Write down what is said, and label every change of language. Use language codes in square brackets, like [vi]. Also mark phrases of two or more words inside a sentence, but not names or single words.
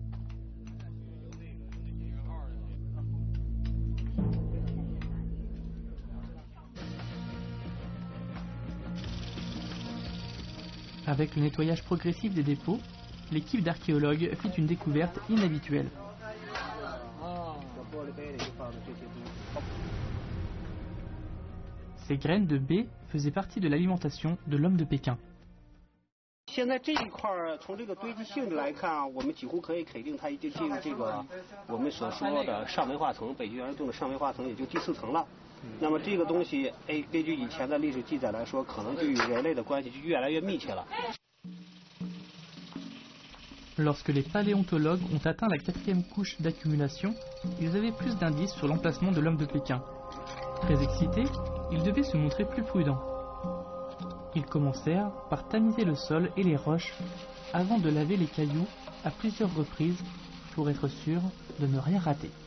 [fr] Avec le nettoyage progressif des dépôts, l'équipe d'archéologues fit une découverte inhabituelle. Ces graines de baie faisaient partie de l'alimentation de l'homme de Pékin. [zh] 现在这一块从这个堆积性质来看，我们几乎可以肯定它已经进入这个我们所说的上文化层，北极圆洞的上文化层，也就第4层了。那么这个东西，根据以前的历史记载来说，可能就与人类的关系就越来越密切了。 [fr] Lorsque les paléontologues ont atteint la 4e couche d'accumulation, ils avaient plus d'indices sur l'emplacement de l'homme de Pékin. Très excités, ils devaient se montrer plus prudents. Ils commencèrent par tamiser le sol et les roches avant de laver les cailloux à plusieurs reprises pour être sûrs de ne rien rater.